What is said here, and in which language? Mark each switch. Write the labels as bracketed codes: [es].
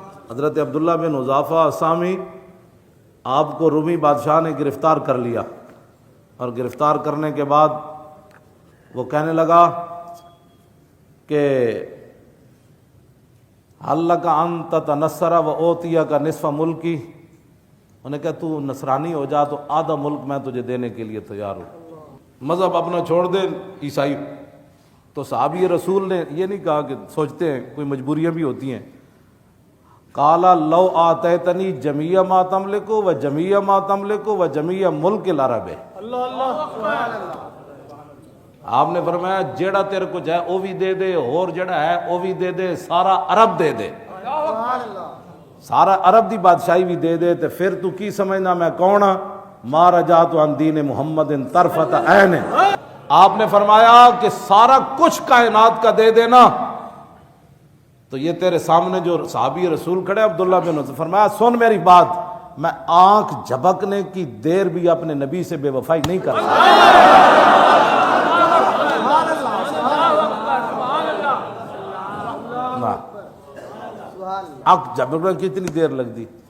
[ur] حضرت عبداللہ بن حذافہ اسامی، آپ کو رومی بادشاہ نے گرفتار کر لیا اور گرفتار کرنے کے بعد وہ کہنے لگا کہ [ar] حل لک ان تتنصر و اوتیہ کا نصف ملکی. [ur] انہیں کہا تو نصرانی ہو جا تو آدھا ملک میں تجھے دینے کے لیے تیار ہوں. مذہب اپنا چھوڑ دے عیسائی. تو صحابی رسول نے یہ نہیں کہا کہ سوچتے ہیں کوئی مجبوریاں بھی ہوتی ہیں. [ar] قالا لو آتیتنی جمیع ما تملک و جمیع ما تملک و جمیع ملک العرب. [ur] آپ نے فرمایا جیڑا تیرے کچھ ہے وہ بھی دے دے اور جیڑا ہے وہ بھی دے دے، سارا عرب دے دے، سارا عرب دی بادشاہی بھی دے دے. [pa] تو پھر تو کی سمجھنا میں کون ہاں؟ [ar] ما رجعت عن دین محمد طرفۃ عین. [ur] آپ نے فرمایا کہ سارا کچھ کائنات کا دے دینا. تو یہ تیرے سامنے جو صحابی رسول کھڑے عبداللہ بن عمر، فرمایا سن میری بات، میں آنکھ جھپکنے کی دیر بھی اپنے نبی سے بے وفائی نہیں کر سکتا. آنکھ جھپکنے کی اتنی دیر لگ دی.